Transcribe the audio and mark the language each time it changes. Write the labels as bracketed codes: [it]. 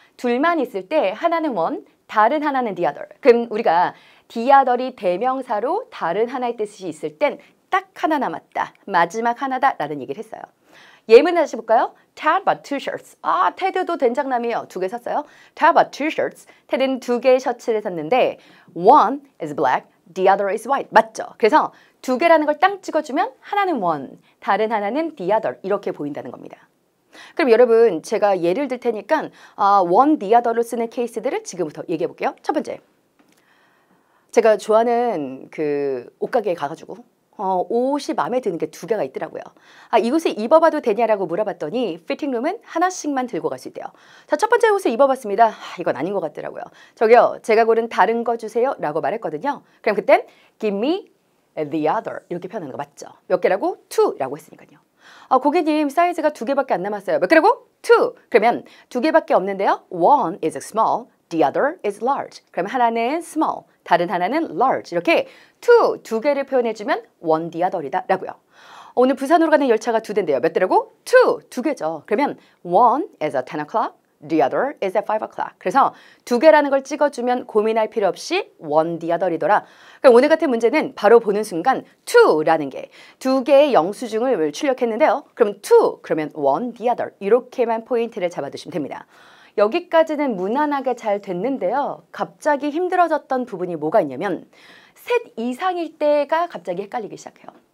[ko] 둘만 있을 때 하나는 [en] one, [ko] 다른 하나는 [en] the other. [ko] 그럼 우리가 the other이 대명사로 다른 하나의 뜻이 있을 땐 딱 하나 남았다. 마지막 하나다 라는 얘기를 했어요. 예문 다시 볼까요? [en] Ted bought two shirts. [ko] 아, 테드도 된장남이에요. 두 개 샀어요. [en] Ted bought two shirts. [ko] 테드는 두 개의 셔츠를 샀는데 [en] one is black, the other is white. [ko] 맞죠? 그래서 두 개라는 걸 딱 찍어주면 하나는 one, 다른 하나는 the other 이렇게 보인다는 겁니다. 그럼 여러분 제가 예를 들 테니까 one, the other로 쓰는 케이스들을 지금부터 얘기해 볼게요. 첫 번째, 제가 좋아하는 그 옷가게에 가가지고 옷이 마음에 드는 게 두 개가 있더라고요. 이곳에 입어봐도 되냐라고 물어봤더니 피팅룸은 하나씩만 들고 갈 수 있대요. 자, 첫 번째 옷을 입어봤습니다. 이건 아닌 것 같더라고요. 저기요, 제가 고른 다른 거 주세요 라고 말했거든요. 그럼 그땐 [en] give me the other [ko] 이렇게 표현하는 거 맞죠? 몇 개라고? two라고 했으니까요. 고객님 사이즈가 두 개밖에 안 남았어요. 몇 개라고? two. 그러면 두 개밖에 없는데요. [en] one is small, the other is large. [ko] 그러면 하나는 small, 다른 하나는 large. 이렇게 두 개를 표현해주면 one the other이다 라고요. 오늘 부산으로 가는 열차가 두 대인데요. 몇 대라고? 두 개죠. 그러면 [en] one is at 10 o'clock, the other is at 5 o'clock. [ko] 그래서 두 개라는 걸 찍어주면 고민할 필요 없이 one the other이더라. 그럼 오늘 같은 문제는 바로 보는 순간 two라는 게 두 개의 영수증을 출력했는데요. 그럼 two, 그러면 one the other 이렇게만 포인트를 잡아두시면 됩니다. 여기까지는 무난하게 잘 됐는데요. 갑자기 힘들어졌던 부분이 뭐가 있냐면 셋 이상일 때가 갑자기 헷갈리기 시작해요.